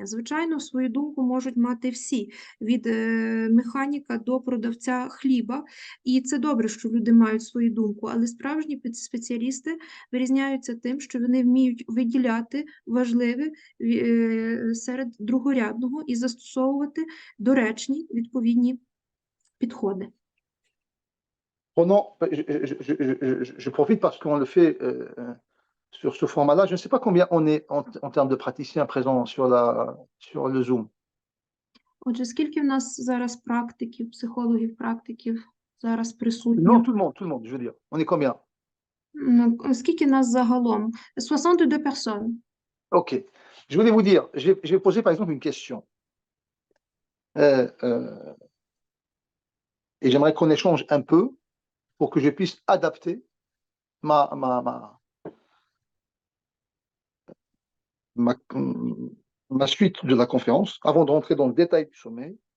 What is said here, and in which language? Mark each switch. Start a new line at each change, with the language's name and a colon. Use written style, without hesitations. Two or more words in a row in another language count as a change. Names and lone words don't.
Ukrainian: Звичайно, свою думку можуть мати всі, від механіка до продавця хліба, і це добре, що люди мають свою думку, але справжні спеціалісти вирізняються тим, що вони вміють виділяти важливе серед другорядного і застосовувати доречні відповідні підходи.
French: Je profite parce qu'on le fait sur ce format-là. Je ne sais pas combien on est en termes de praticiens présents sur le Zoom.
Ukrainian: Отже, скільки в нас зараз практиків, психологів, практиків зараз присутні?
French: Non, tout le monde, je veux dire. On est combien?
Ukrainian: Скільки нас загалом? 62 personnes.
French: Ok. Je voulais vous dire, je vais poser par exemple une question. Et j'aimerais qu'on échange un peu pour que je puisse adapter ma, ma, ma, ma, ma suite de la conférence avant de rentrer dans le détail du sommet.